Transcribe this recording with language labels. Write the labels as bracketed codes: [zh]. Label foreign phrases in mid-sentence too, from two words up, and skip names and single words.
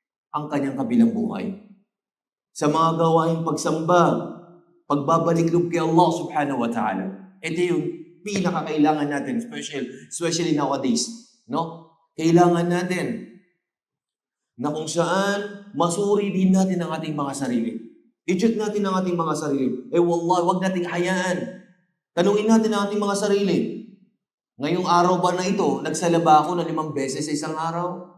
[tl] ang kanyang kabilang buhay. Sa mga gawaing pagsamba, pagbabalik loob kay Allah [ar] سبحانه وتعالى. [tl] Ito yung pinakakailangan natin, [en] especially nowadays. [tl] No? Kailangan natin na kung saan masuri din natin ang ating mga sarili. I-check natin ang ating mga sarili. Wallahi, wag nating hayaan. Tanungin natin ang ating mga sarili. Ngayong araw ba na ito, nagsala ba ako ng 5 beses sa isang araw?